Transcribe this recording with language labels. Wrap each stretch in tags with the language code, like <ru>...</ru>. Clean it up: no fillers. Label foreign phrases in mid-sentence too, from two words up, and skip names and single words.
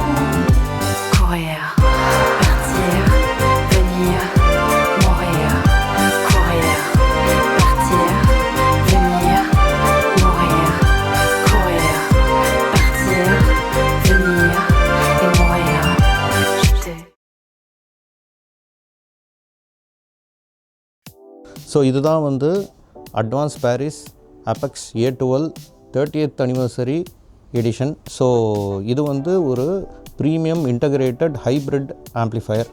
<fr>Courir, partir, venir, mourir, courir, partir, venir, mourir, courir, partir, venir et mourir. Je t'ai.</fr> <ta>ஸோ இதுதான் அட்வான்ஸ் பாரிஸ் அபெக்ஸ் A12</ta> <en>30th anniversary edition. ஸோ</en> <ta>இது ஒரு</ta> <en>premium integrated hybrid amplifier.</en>